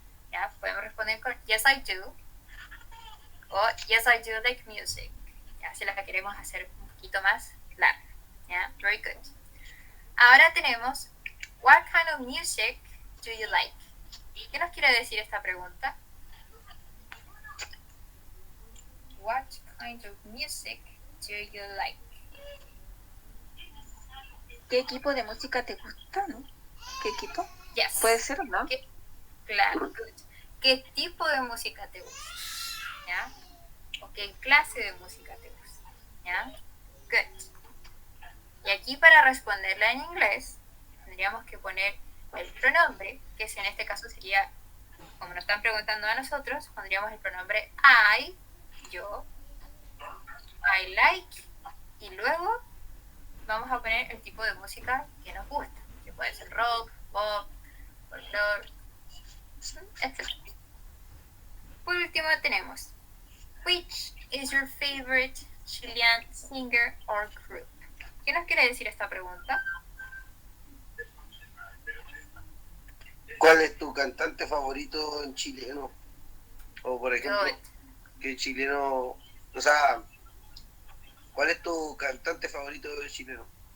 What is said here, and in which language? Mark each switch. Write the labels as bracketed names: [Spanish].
[Spanish] Ya, podemos responder con [English] Yes, I do. [Spanish] O [English] Yes, I do like music. [Spanish] Ya, si la queremos hacer un poquito más larga. Ya, [English] very good. [Spanish] Ahora tenemos [English] What kind of music do you like? [Spanish] ¿Qué nos quiere decir esta pregunta? [English] What kind of music do you like? [Spanish] ¿Qué equipo de música te gusta, no? ¿Qué equipo? [English] Yes. [Spanish] Puede ser, ¿no? Claro, good. ¿Qué tipo de música te gusta? ¿Ya? ¿O qué clase de música te gusta? ¿Ya? Good. Y aquí para responderla en inglés tendríamos que poner el pronombre, que en este caso sería, como nos están preguntando a nosotros, pondríamos el pronombre I, yo, I like, y luego vamos a poner el tipo de música que nos gusta, que puede ser rock, pop, folklore, etc. Por último tenemos, [English] which is your favorite Chilean singer or group? [Spanish] ¿Qué nos quiere decir esta pregunta? ¿Cuál es tu cantante favorito en chileno? O por ejemplo, [English] Good. [Spanish] ¿qué chileno, o sea, cuál es tu cantante favorito chileno?